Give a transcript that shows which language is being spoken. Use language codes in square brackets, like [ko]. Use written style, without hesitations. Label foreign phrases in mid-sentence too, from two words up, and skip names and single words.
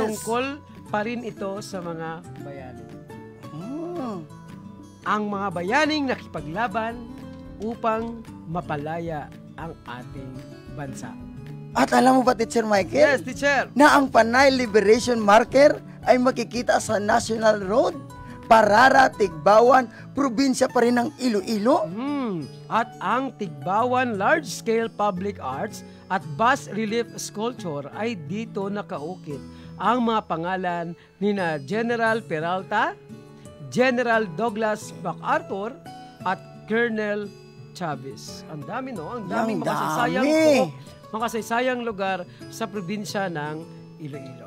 [tl] tungkol pa rin ito sa mga bayani. Ang mga bayaning nakipaglaban upang mapalaya ang ating bansa. At alam mo ba, Teacher Michael? [en] Yes, Teacher. [tl] Na ang Panay Liberation Marker ay makikita sa National Road, Parara, Tigbawan, probinsya pa rin ng Iloilo. At ang Tigbawan Large-Scale Public Arts at Bas Relief Sculpture ay dito nakaukit ang mga pangalan ni na General Peralta, General Douglas MacArthur at Colonel Chavez. Ang dami, no? Ang daming makasaysayang lugar sa probinsya ng Iloilo.